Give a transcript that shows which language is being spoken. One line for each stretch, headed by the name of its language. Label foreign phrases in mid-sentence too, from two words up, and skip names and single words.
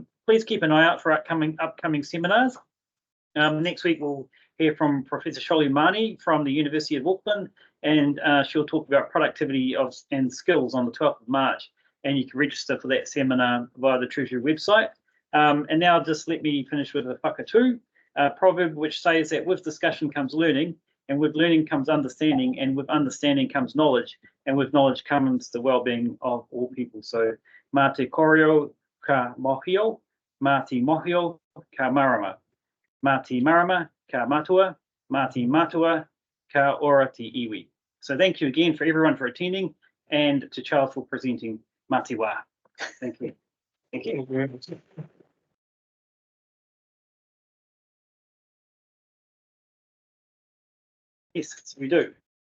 English: Please keep an eye out for upcoming seminars. Next week we'll hear from Professor Sholu Mani from the University of Auckland, and she'll talk about productivity and skills on the 12th of March, and you can register for that seminar via the Treasury website. And now just let me finish with a whakatū, proverb which says that with discussion comes learning, and with learning comes understanding, and with understanding comes knowledge, and with knowledge comes the well-being of all people. So,
Māori: mā te koreo ka mohio, mā te mohio ka marama, mā te marama ka matua, mā te matua ka ora te iwi.
English: So thank you again for everyone for attending, and to Charles for presenting
Māori: mā te wā.
English: Thank you. Thank you. Thank you very much. Yes, we do.